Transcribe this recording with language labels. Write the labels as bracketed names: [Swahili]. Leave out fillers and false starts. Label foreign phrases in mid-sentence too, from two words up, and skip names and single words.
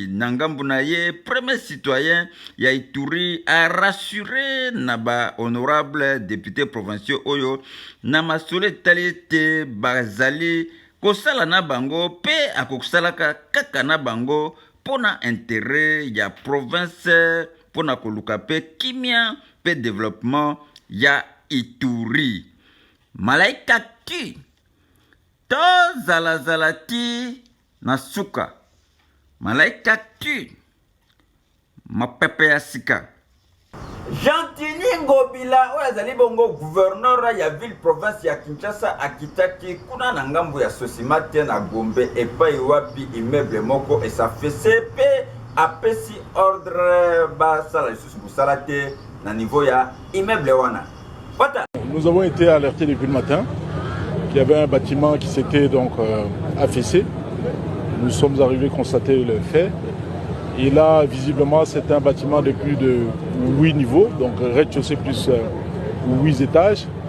[Lingala] Nangambu na ye, [French] premier citoyen [Lingala] ya Ituri a rassuré na ba [French] honorable député provinciaux [Lingala] oyo na masole talite bazali kosala na bango pe akosalaka kaka na bango pona intérêt ya province pona koluka pe kimia pe développement ya Ituri. Malaika ki to zalazalati na suka malaika tu mapepe ya sika. Jean-Tini Ngobila oyo azali bongo gouverneur ya [French] ville province [Lingala] ya Kinshasa akitaki kuna na ngambu ya Sosimate na Gombe epai wapi immeuble moko esafese pe apesi ordre basala lisusu busala te na niveau ya immeuble wana. [French] Nous avons été alertés depuis le matin qu'il y avait un bâtiment qui s'était donc affaissé. Nous sommes arrivés constater le fait. Et là, visiblement, c'est un bâtiment de plus de 8 niveaux, donc rez-de-chaussée plus 8 étages.